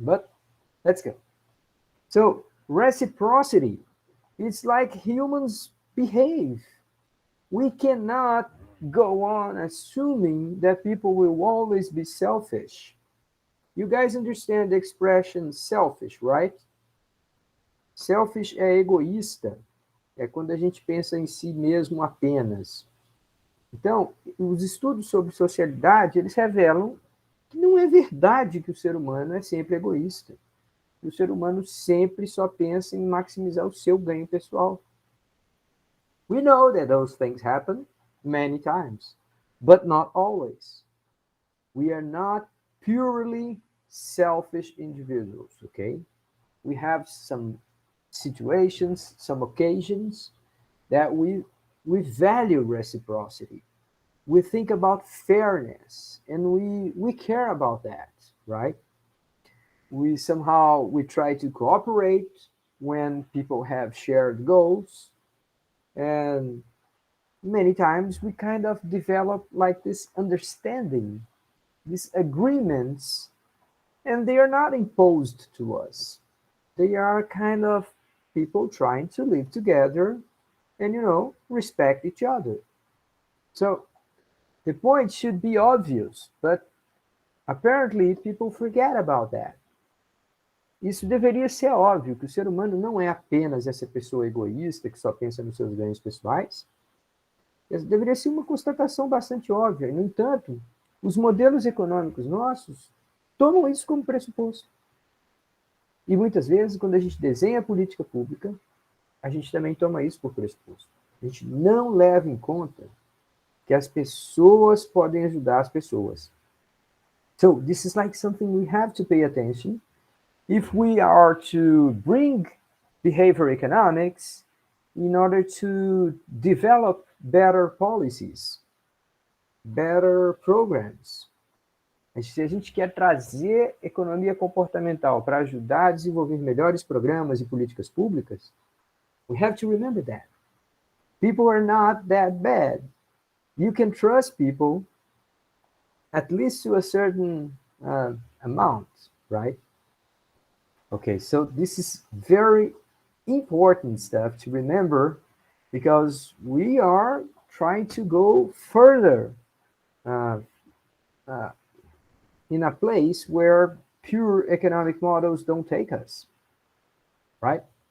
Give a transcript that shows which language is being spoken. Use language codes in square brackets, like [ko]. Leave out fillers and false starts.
[en] But let's go. So, reciprocity, it's like humans behave. We cannot go on assuming that people will always be selfish. You guys understand the expression selfish, right? [pt] Selfish é egoísta. É quando a gente pensa em si mesmo apenas. Então, os estudos sobre socialidade, eles revelam que não é verdade que o ser humano é sempre egoísta. O ser humano sempre só pensa em maximizar o seu ganho pessoal. [en] We know that those things happen many times, but not always. We are not purely selfish individuals, okay? We have some situations, some occasions that we value reciprocity. We think about fairness and we care about that, right? We try to cooperate when people have shared goals, and many times we kind of develop like this understanding, these agreements, and they are not imposed to us. They are kind of people trying to live together and, respect each other. So the point should be obvious, but apparently people forget about that. [pt] isso deveria ser óbvio, que o ser humano não é apenas essa pessoa egoísta que só pensa nos seus ganhos pessoais. Isso deveria ser uma constatação bastante óbvia. No entanto, os modelos econômicos nossos tomam isso como pressuposto. E muitas vezes, quando a gente desenha a política pública, a gente também toma isso por pressuposto. A gente não leva em conta que as pessoas podem ajudar as pessoas. [en] So, this is like something we have to pay attention if we are to bring behavior economics in order to develop better policies, better programs. [pt] Se a gente quer trazer economia comportamental para ajudar a desenvolver melhores programas e políticas públicas, [en] we have to remember that. People are not that bad. You can trust people at least to a certain amount, right? Okay, so this is very important stuff to remember because we are trying to go further in a place where pure economic models don't take us, right?